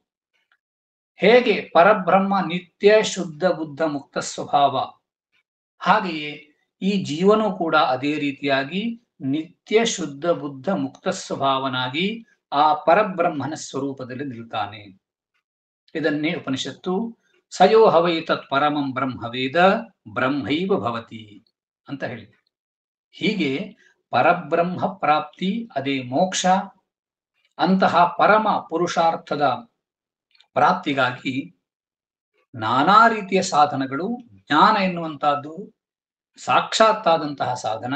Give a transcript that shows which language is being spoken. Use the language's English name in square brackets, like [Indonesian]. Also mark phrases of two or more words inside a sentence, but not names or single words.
[Kannada] ಹೇಗೆ ಪರಬ್ರಹ್ಮ ನಿತ್ಯ ಶುದ್ಧ ಬುದ್ಧ ಮುಕ್ತ ಸ್ವಭಾವ, ಹಾಗೆಯೇ ಈ ಜೀವನೂ ಕೂಡ ಅದೇ ರೀತಿಯಾಗಿ ನಿತ್ಯ ಶುದ್ಧ ಬುದ್ಧ ಮುಕ್ತ ಸ್ವಭಾವನಾಗಿ ಆ ಪರಬ್ರಹ್ಮನ ಸ್ವರೂಪದಲ್ಲಿ ನಿಲ್ತಾನೆ. ಇದನ್ನೇ ಉಪನಿಷತ್ತು [Sanskrit] ಸಯೋ ಹವೈ ತತ್ ಪರಮಂ ಬ್ರಹ್ಮವೇದ ಬ್ರಹ್ಮೈವ ಭವತಿ [Kannada] ಅಂತ ಹೇಳಿದೆ. ಹೀಗೆ ಪರಬ್ರಹ್ಮ ಪ್ರಾಪ್ತಿ ಅದೇ ಮೋಕ್ಷ. ಅಂತಹ ಪರಮ ಪುರುಷಾರ್ಥದ ಪ್ರಾಪ್ತಿಗಾಗಿ ನಾನಾ ರೀತಿಯ ಸಾಧನಗಳು, ಜ್ಞಾನ ಎನ್ನುವಂತಹದ್ದು ಸಾಕ್ಷಾತ್ತಾದಂತಹ ಸಾಧನ.